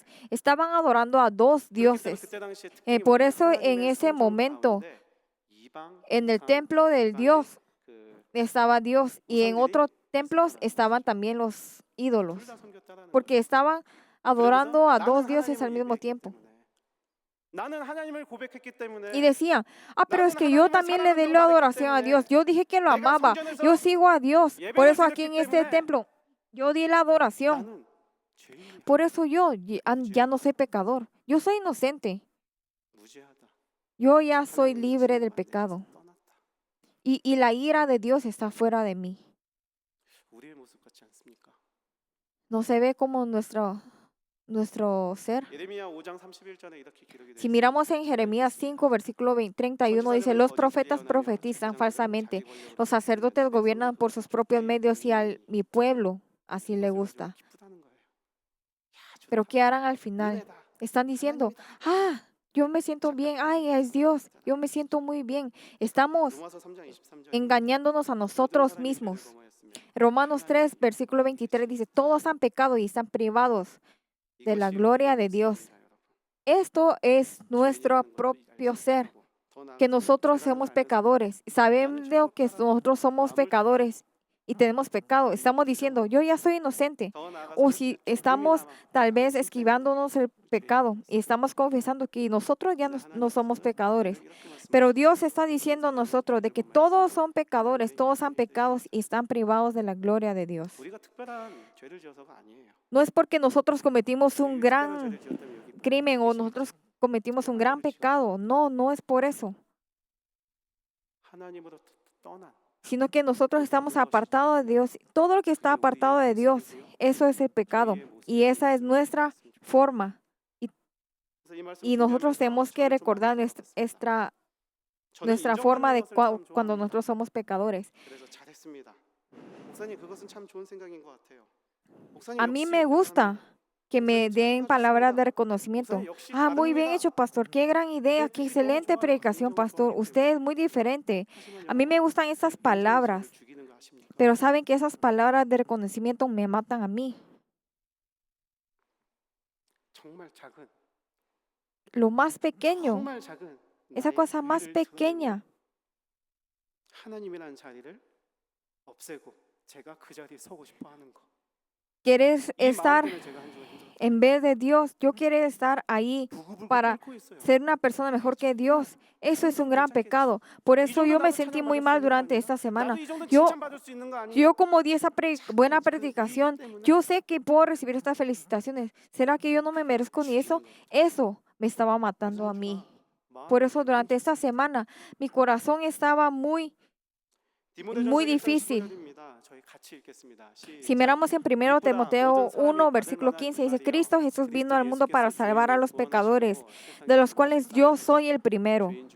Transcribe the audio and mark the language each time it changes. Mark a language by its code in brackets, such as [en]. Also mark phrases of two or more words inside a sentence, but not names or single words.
[es] Estaban adorando a dos dioses. Por eso en ese momento, en el templo del Dios estaba Dios y en otros templos estaban también los ídolos, porque estaban adorando a dos dioses al mismo tiempo. [ko] 나는 하나님을 고백했기 때문에 [es] Y decía, pero es que yo también le di la adoración a Dios. Yo dije que lo amaba. Yo sigo a Dios. Por eso aquí en este templo, yo di la adoración. [ko] 나는 죄인이야. [es] Por eso yo ya no soy pecador. Yo soy inocente. [ko] 무죄하다. [es] Yo ya soy [ko] 하나님의 [es] libre del [ko] 진노가 내 [es] pecado. [ko] 에서 떠났다. [es] Y la ira de Dios está fuera de mí. [ko] 우리의 모습 같지 않습니까? [es] No se ve como nuestro ser. [ko] 예레미야 5장 31절에 이렇게 기록이 되어 [es] Si [ko] 있습니다. [es] miramos en Jeremías 5, versículo 31, dice, los profetas profetizan falsamente, los sacerdotes gobiernan por sus propios medios y a mi pueblo así le gusta. [ko] 기쁘다는 거예요. [es] Pero ¿qué harán al final? [ko] 은혜다. [es] Están diciendo, yo me siento bien, ay, es Dios, yo me siento muy bien. Estamos [ko] 로마서 3장 23절. [es] engañándonos a nosotros mismos. Romanos 3, versículo 23 dice, todos han pecado y están privados de la gloria de Dios. Esto es nuestro propio ser, que nosotros somos pecadores. Sabemos que nosotros somos pecadores y tenemos pecado. Estamos diciendo, yo ya soy inocente. O si estamos tal vez esquivándonos el pecado y estamos confesando que nosotros ya no somos pecadores. Pero Dios está diciendo a nosotros de que todos son pecadores, todos han pecado y están privados de la gloria de Dios. [ko] 우리가 특별한 죄를 지어서가 아니에요. [es] No es porque nosotros cometimos un [ko] 특별한 [es] gran [ko] 죄를 지었다면 여기 [es] crimen o nosotros cometimos un gran pecado. No, no es por eso. [ko] 하나님으로 떠난 [es] Sino que nosotros estamos apartados de Dios. Todo lo que está apartado de Dios, eso es el pecado. Y esa es nuestra forma. [ko] 그래서 이 말씀 [es] Y nosotros [ko] 준비하면서 [es] tenemos que [ko] 저를 좀 [es] recordar [ko] 많이 [es] nuestra [ko] 저는 [es] nuestra forma de [ko] 인정받는 것을 참 [es] cuando [ko] 좋아합니다. [es] nosotros somos pecadores. [ko] 그래서 잘했습니다. 목사님 그것은 참 좋은 생각인 것 같아요. 목사님 [es] A mí [ko] 역시 [es] me gusta [ko] 대단합니다. [es] que me den palabras de reconocimiento. Muy bien hecho, pastor. Qué gran idea, qué excelente predicación, pastor. Usted es muy diferente. A mí me gustan esas palabras, [ko] 죽이는 거 아십니까? [es] pero saben que esas palabras de reconocimiento me matan a mí. [ko] 정말 작은, [es] Lo más pequeño, [ko] 정말 작은 [es] esa [ko] 나의 [es] cosa más [ko] 의를 [es] pequeña, [ko] 드러내고 하나님이라는 자리를 없애고 제가 그 자리에 서고 싶어 하는 거. [es] quieres [ko] 이 [es] estar [ko] 마음 때문에 제가 한 주가 힘들어요. [es] en vez de Dios. Yo quiero estar ahí [ko] 부글부글 [es] para [ko] 끓고 있어요. [es] ser una persona mejor que Dios. Eso es un gran pecado. Por eso yo me sentí muy mal durante esta semana. [ko] 나도 이 정도 [es] Yo [ko] 칭찬받을 수 있는 거 아니에요? [es] Yo como di esa buena predicación, yo sé que puedo recibir estas felicitaciones. ¿Será que yo no me merezco ni eso? Eso me estaba matando a mí. Por eso durante esta semana mi corazón estaba muy difícil. Si miramos en 1 Timoteo 1, versículo 15, dice, Cristo Jesús vino al mundo para salvar a los pecadores, de los cuales yo soy el primero.